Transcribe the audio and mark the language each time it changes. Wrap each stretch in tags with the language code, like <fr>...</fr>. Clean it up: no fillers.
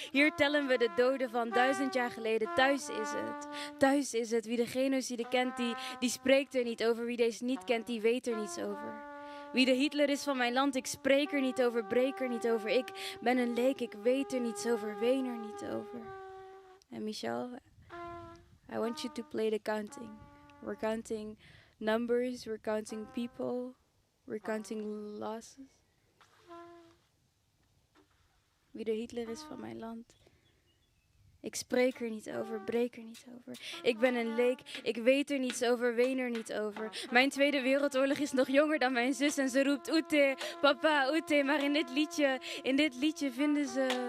<nl>Hier tellen we de doden van 1000 jaar geleden. Thuis is het. Thuis is het. Wie de genocide kent, die spreekt er niet over. Wie deze niet kent, die weet er niets over. Wie de Hitler is van mijn land, ik spreek er niet over, breek er niet over. Ik ben een leek, ik weet er niets over, ween er niet over.</nl> <en>En Michel, I want you to play the counting. We're counting numbers, we're counting people, we're counting losses.</en> <nl>Wie de Hitler is van mijn land. Ik spreek er niet over, breek er niet over. Ik ben een leek, ik weet er niets over, ween er niet over. Mijn Tweede Wereldoorlog is nog jonger dan mijn zus en ze roept Oete, papa, Oete. Maar in dit liedje vinden ze...</nl>